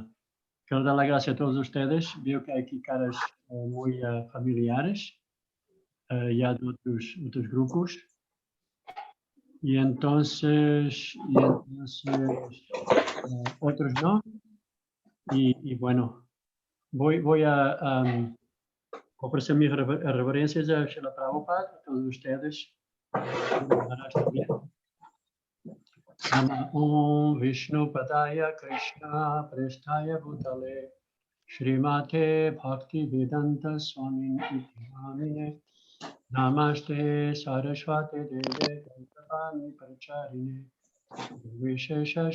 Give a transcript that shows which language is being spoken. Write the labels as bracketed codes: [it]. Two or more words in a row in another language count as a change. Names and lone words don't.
[es] Quiero dar las gracias a todos ustedes. Veo que hay aquí caras muy familiares, ya de otros grupos. Y entonces otros no. Y bueno, voy a ofrecer mis reverencias a Srila Prabhupada, a todos ustedes. [sa] Nama Om Vishnu Padaya Krishna Prestaya Bhutale Srimate Bhakti Vedanta Swami Namine Namaste Saraswati Deve Gantavani Pracharine Vishesha